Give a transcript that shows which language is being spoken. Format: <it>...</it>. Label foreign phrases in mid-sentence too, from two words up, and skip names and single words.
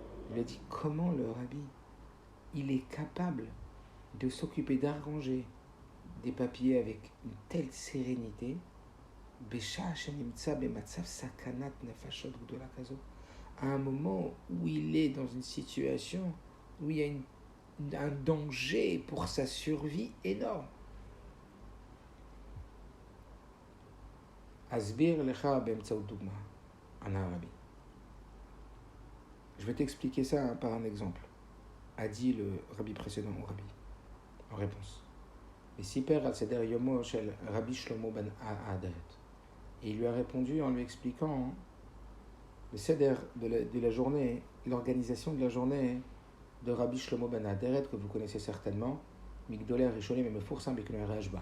<fr>Il a dit comment le rabbi, il est capable de s'occuper d'arranger des papiers avec une telle sérénité, à un moment où il est dans une situation où il y a un danger pour sa survie énorme.</fr> <he>אסביר לך באמצעות דוגמה,</he> <fr>en arabe. Je vais t'expliquer ça par un exemple. A dit le rabbi précédent au rabbi, en réponse.</fr> <he>Et סיפר על סדר יומו של רבי שלמה בן אדרת.</he> <fr>Et il lui a répondu en lui expliquant le Seder de la journée, l'organisation de la journée de Rabbi Shlomo ben Aderet, que vous connaissez certainement,</fr> <he>מגדולי ראשונים</he> <fr>et</fr> <he>מפורסם בכינוי רשבא.</he>